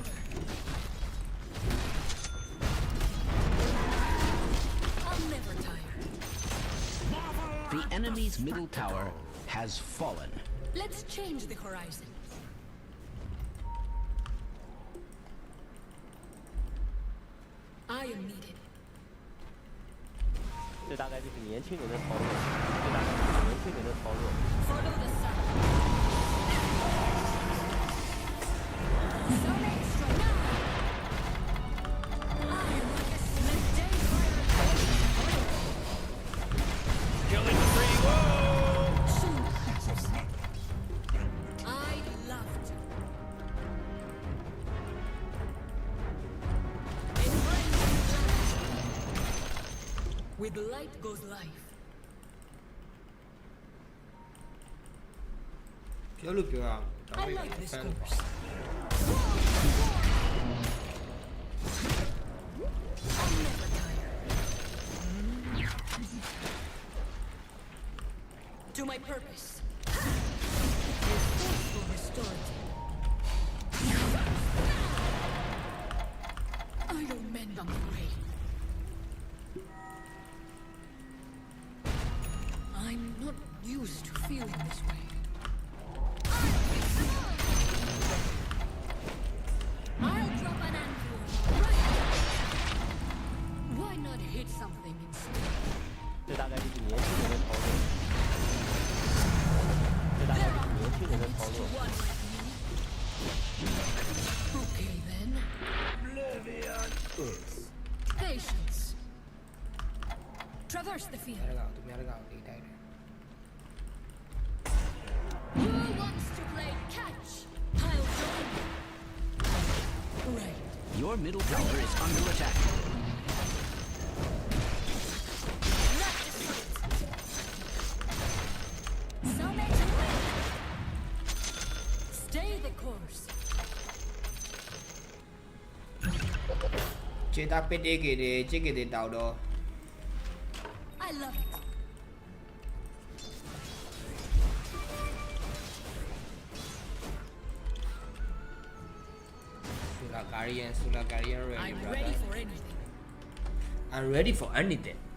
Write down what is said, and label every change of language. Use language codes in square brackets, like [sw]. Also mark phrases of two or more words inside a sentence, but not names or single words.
[en] I'll never tire. The enemy's middle tower has fallen. Let's change the horizon. I am needed. [zh] 这大概就是年轻人的操作，这大概就是年轻人的操作。 [en] Follow the sun. Some extra now. I am like a midday fire. Killing spree. Whoa! Soon passes. I love to. In rain and light. With light goes life. [my] ပြောလို့ပြောရအောင် [en] I like this course. I'll never tire. To my purpose. A forceful restorative. Iron men on the way. I'm not used to feeling this way. I'll drop an anvil. Right. Why not hit something instead? [zh] 这大概就是年轻人的操作。这大概就是年轻人的操作。 [en] Okay then. Patience. Traverse the field. [my] သူများတကောင်လေးတိုက်တယ် [en] Who wants to play catch? I'll join you. Right. Your middle tower is under attack. Some extra. Stay the course. ခြေသားပစ်တေးကေတယ်ချစ်ကေတယ်တောက်တော့ I love it. Solar Guardian ready, I'm brother. ready for anything. I'm ready for anything.